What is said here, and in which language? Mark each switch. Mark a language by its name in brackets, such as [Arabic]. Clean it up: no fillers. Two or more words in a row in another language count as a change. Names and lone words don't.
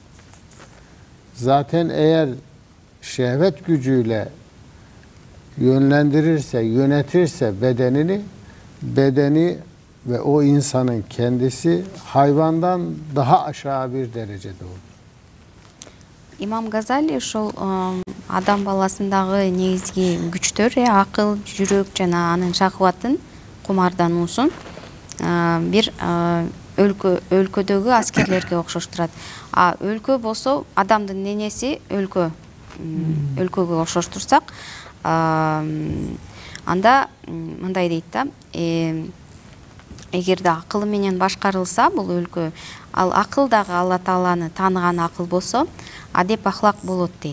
[Turkish] Zaten eğer şehvet gücüyle yönlendirirse, yönetirse bedeni ve o insanın kendisi hayvandan daha aşağı bir derecede olur. [Kyrgyz] İmam Gazali ошол адам баласындагы негизги күчтөр, акыл, жүрөк жана анын шахватын, кумардануусун бир өлкөдөгү аскерлерге окшоштурат. Өлкө болсо адамдын денеси өлкөгө окшоштурсак, анда мындай дейт да, эгерде акыл менен башкарылса бул өлкө, ал акыл дагы Алла Тааланы тааныган акыл болсо, адеп ахлак болот дейт.